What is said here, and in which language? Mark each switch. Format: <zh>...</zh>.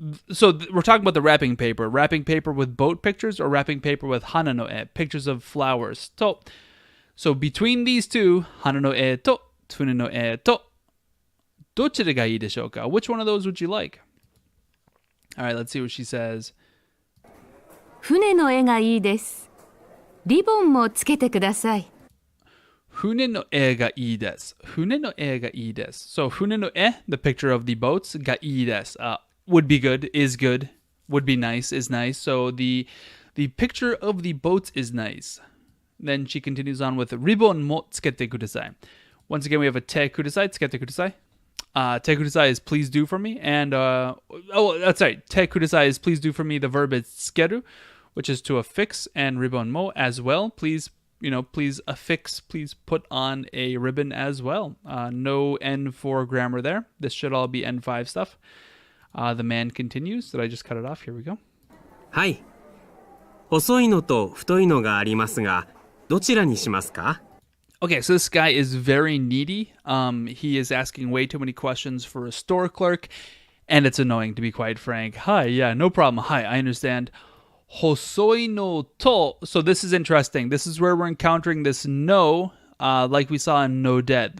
<en>So we're talking about the wrapping paper with boat pictures, or wrapping paper with</en> <ja>hana no e,</ja> <en>pictures of flowers. So between these two,</en> <ja>hana no e to, fune no e to, dochira ga ii deshou ka?</ja> <en>Which one of those would you like? All right, let's see what she says.</en> <ja>船の絵がいいです。リボンもつけてください。船の絵がいいです。船の絵がいいです。</ja> <en>So</en> <ja>船の絵,</ja> <en>the picture of the boats,</en> <ja>がいいです.</ja> <en>Would be good, is good, would be nice, is nice. So the picture of the boats is nice. Then she continues on with</en> <ja>リボンもつけてください.</ja> <en>Once again, we have a</en> <ja>てください, つけてください. てください</ja> <en>is please do for me. And, that's right.</en> <ja>てください</ja> <en>is please do for me. The verb is</en> <ja>つける,</ja> <en>which is to affix, and</en> <ja>リボンも</ja> <en>as well. Please, please affix, please put on a ribbon as well. No N4 grammar there. This should all be N5 stuff. The man continues. Did I just cut it off? Here we go.</en> <ja>はい。細いのと太いのがありますが、どちらにしますか？</ja> <en>Okay, so this guy is very needy. He is asking way too many questions for a store clerk, and it's annoying, to be quite frank. Hi, yeah, no problem. Hi, I understand.</en> <ja>Hosoi no to.</ja> <en>So this is interesting. This is where we're encountering this no, like we saw in no dead.</en>